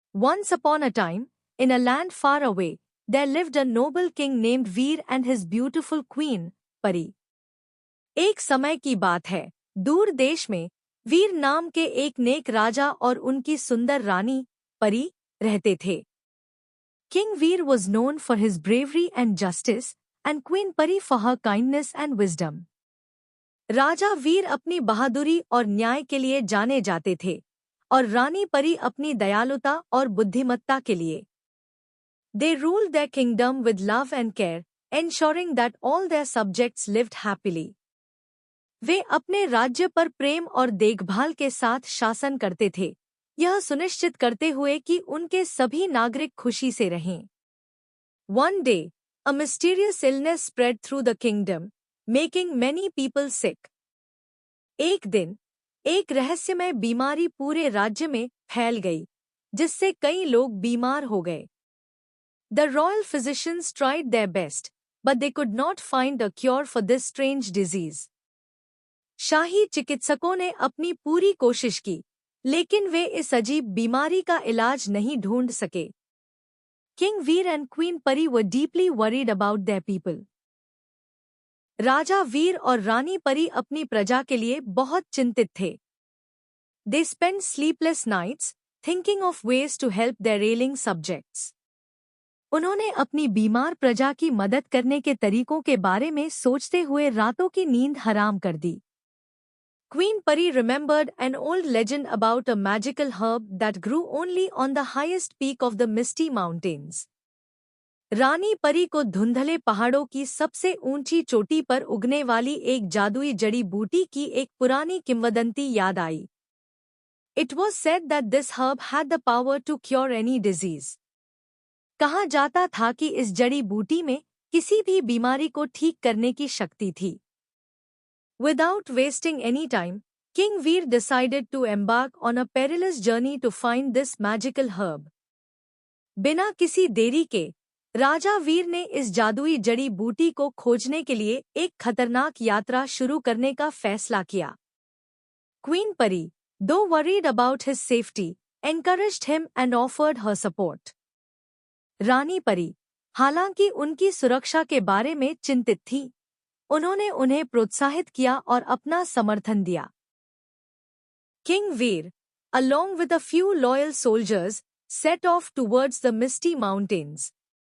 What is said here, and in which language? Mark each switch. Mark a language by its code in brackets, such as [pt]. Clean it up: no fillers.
[en] Once upon a time, in a land far away, there lived a noble king named Veer and his beautiful queen, Pari. [hi] एक समय की बात है, दूर देश में वीर नाम के एक नेक राजा और उनकी सुंदर रानी, परी, रहते थे. [en] King Veer was known for his bravery and justice, and Queen Pari for her kindness and wisdom. [hi] राजा वीर अपनी बहादुरी और न्याय के लिए जाने जाते थे, और रानी परी अपनी दयालुता और बुद्धिमत्ता के लिए. [en] They ruled their kingdom with love and care, ensuring that all their subjects lived happily. [hi] वे अपने राज्य पर प्रेम और देखभाल के साथ शासन करते थे, यह सुनिश्चित करते हुए कि उनके सभी नागरिक खुशी से रहें. [en] One day, a mysterious illness spread through the kingdom, making many people sick. [hi] एक दिन, एक रहस्यमय बीमारी पूरे राज्य में फैल गई, जिससे कई लोग बीमार हो गए. [en] The royal physicians tried their best, but they could not find a cure for this strange disease. [hi] शाही चिकित्सकों ने अपनी पूरी कोशिश की, लेकिन वे इस अजीब बीमारी का इलाज नहीं ढूंढ सके. [en] King Veer and Queen Pari were deeply worried about their people. [hi] राजा वीर और रानी परी अपनी प्रजा के लिए बहुत चिंतित थे. [en] They spent sleepless nights, thinking of ways to help their ailing subjects. [hi] उन्होंने अपनी बीमार प्रजा की मदद करने के तरीकों के बारे में सोचते हुए रातों की नींद हराम कर दी. [en] Queen Pari remembered an old legend about a magical herb that grew only on the highest peak of the Misty Mountains. [hi] रानी परी को धुंधले पहाड़ों की सबसे ऊंची चोटी पर उगने वाली एक जादुई जड़ी बूटी की एक पुरानी किंवदंती याद आई. [en] It was said that this herb had the power to cure any disease. [hi] कहा जाता था कि इस जड़ी बूटी में किसी भी बीमारी को ठीक करने की शक्ति थी. [en] Without wasting any time, King Veer decided to embark on a perilous journey to find this magical herb. [hi] बिना किसी देरी के, राजा वीर ने इस जादुई जड़ी बूटी को खोजने के लिए एक खतरनाक यात्रा शुरू करने का फैसला किया. [en] Queen Pari, though worried about his safety, encouraged him and offered her support. [hi] रानी परी, हालांकि उनकी सुरक्षा के बारे में चिंतित थी, उन्होंने उन्हें प्रोत्साहित किया और अपना समर्थन दिया. [en] King Veer, along with a few loyal soldiers, set off towards the Misty Mountains.